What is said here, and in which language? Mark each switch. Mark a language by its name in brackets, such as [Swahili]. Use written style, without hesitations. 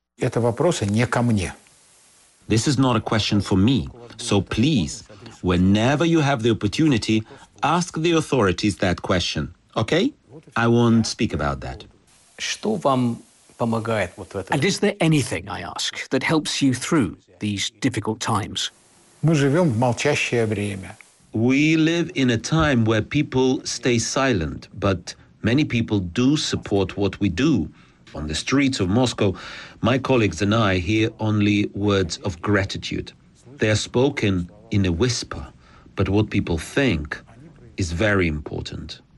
[English] This is not a question for me. So please, whenever you have the opportunity, ask the authorities that question. Okay? I won't speak about that. And is there anything, I ask, that helps you through these difficult times? [Russian] Мы живем в молчащее время. [English] We live in a time where people stay silent, but many people do support what we do. On the streets of Moscow, my colleagues and I hear only words of gratitude. They are spoken in a whisper, but what people think is very important.